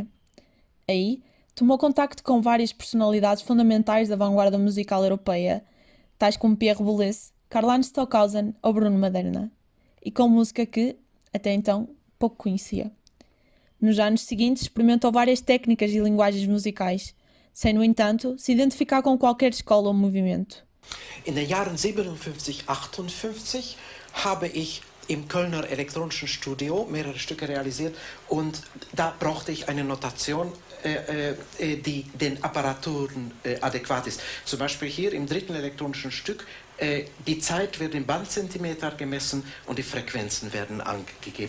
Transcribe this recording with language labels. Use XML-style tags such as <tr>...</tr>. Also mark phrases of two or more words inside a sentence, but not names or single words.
<pt>Aí, tomou contacto com várias personalidades fundamentais da vanguarda musical europeia, tais como Pierre Boulez, Karl-Heinz Stockhausen ou Bruno Maderna, e com música que, até então, pouco conhecia. Nos anos seguintes, experimentou várias técnicas e linguagens musicais, sem, no entanto, se identificar com qualquer escola ou movimento.</pt> <de>In den Jahren 57, 58 habe ich im Kölner Elektronischen Studio mehrere Stücke realisiert und da brauchte ich eine Notation, die den Apparaturen adäquat ist. Zum Beispiel hier im dritten elektronischen Stück, die Zeit wird in Bandzentimeter gemessen und die Frequenzen werden angegeben.</de>